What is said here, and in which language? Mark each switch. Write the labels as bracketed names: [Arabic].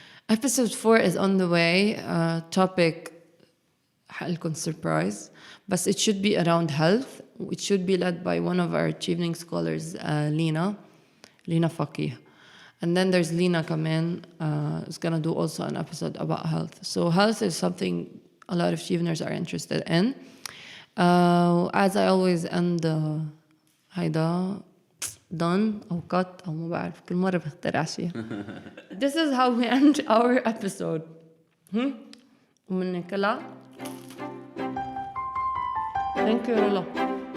[English] Episode 4 is on the way. Topic حقلكم surprise, but it should be around health. It should be led by one of our Chevening scholars, Lina Fakih. And then there's Lina Kamen, who's going to do also an episode about health. So health is something a lot of Cheveners are interested in. As I always end [Arabic] هيدا done أو cut أو ما بعرف كل مرة بخترع شيء. [English] This is how we end our episode. [Arabic] ومن كلا. [English] Thank you, Rolo.